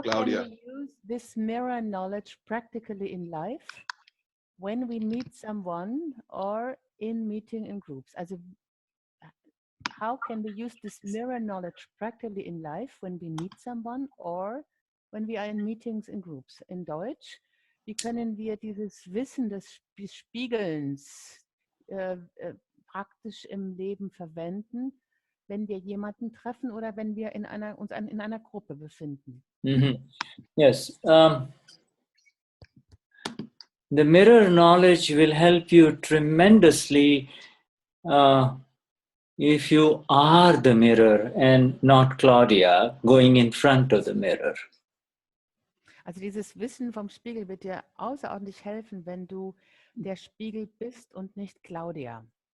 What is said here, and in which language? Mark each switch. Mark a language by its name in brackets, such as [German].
[English] can we use this mirror knowledge practically in life when we meet someone or in meeting in groups? Also, how can we use this mirror knowledge practically in life when we meet someone or when we are in meetings in groups? [German] In Deutsch, wie können wir dieses Wissen des Spiegelns praktisch im Leben verwenden, wenn wir jemanden treffen oder wenn wir uns in einer Gruppe befinden? [English] Yes. The mirror knowledge will help you tremendously if you are the mirror and not Claudia going in front of the mirror. [German] Also dieses Wissen vom Spiegel wird dir außerordentlich helfen, wenn du der Spiegel bist und nicht Claudia.